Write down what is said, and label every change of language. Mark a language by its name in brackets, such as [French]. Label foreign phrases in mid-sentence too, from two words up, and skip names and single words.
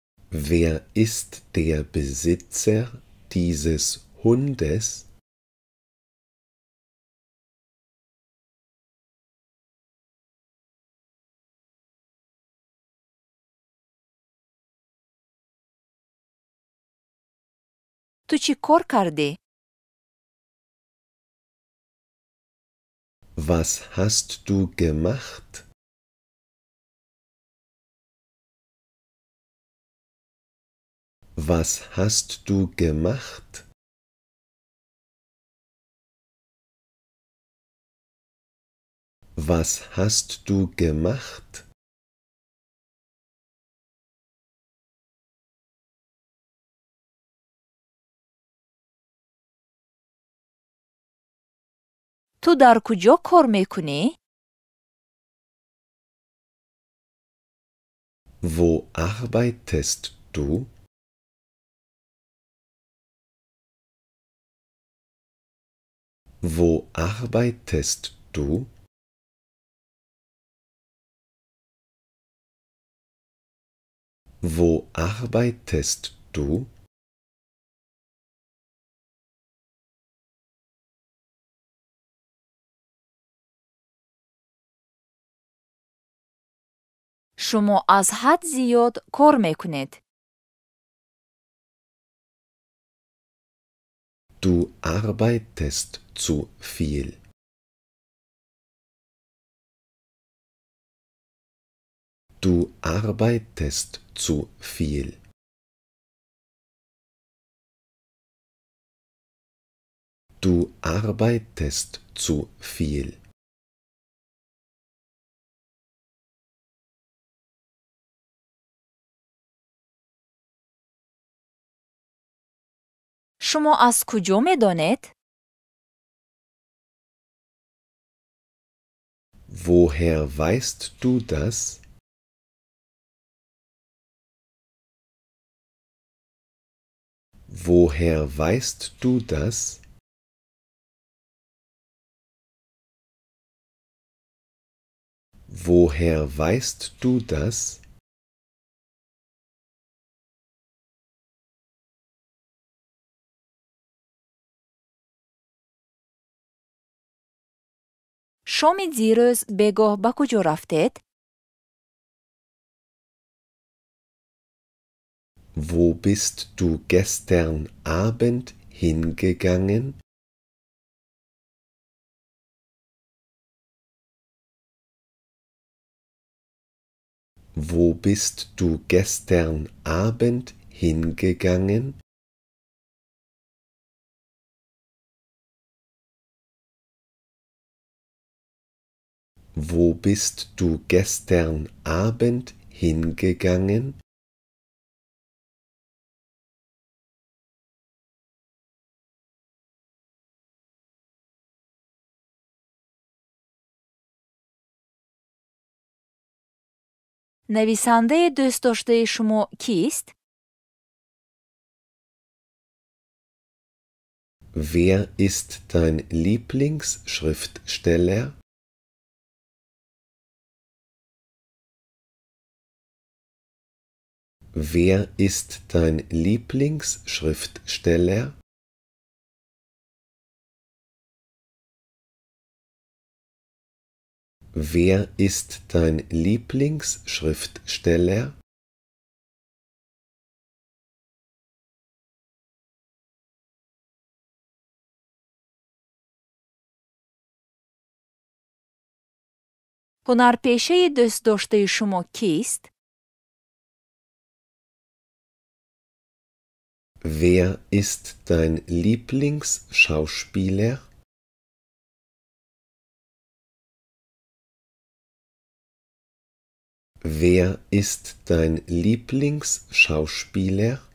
[German] Wer ist der Besitzer dieses Hundes? [Persian] Tu چی کار کردی؟ [German] Was hast du gemacht? Was hast du gemacht? Was hast du gemacht? [Persian] تو در کجا کار میکنی؟ [German] Wo arbeitest du? Wo arbeitest du? Wo arbeitest du? [Persian] شما از حد زیاد کار میکنید. [German] Du arbeitest zu viel. Du arbeitest zu viel. Du arbeitest zu viel. [Persian] شما از کجا میدانید؟ [German] Woher weißt du das? Woher weißt du das? Woher weißt du das? [Persian] شام دیروز بگاه به کجا رفتید؟ [German] Wo bist du gestern Abend hingegangen? Wo bist du gestern Abend hingegangen? Wo bist du gestern Abend hingegangen? [Persian] نویسنده دوست داشته شما کیست؟ [German] Wer ist dein Lieblingsschriftsteller? Wer ist dein Lieblingsschriftsteller? Wer ist dein Lieblingsschriftsteller? [Persian] هنرپیشه دوست داشته شما کیست؟ [German] Wer ist dein Lieblingsschauspieler? Wer ist dein Lieblingsschauspieler?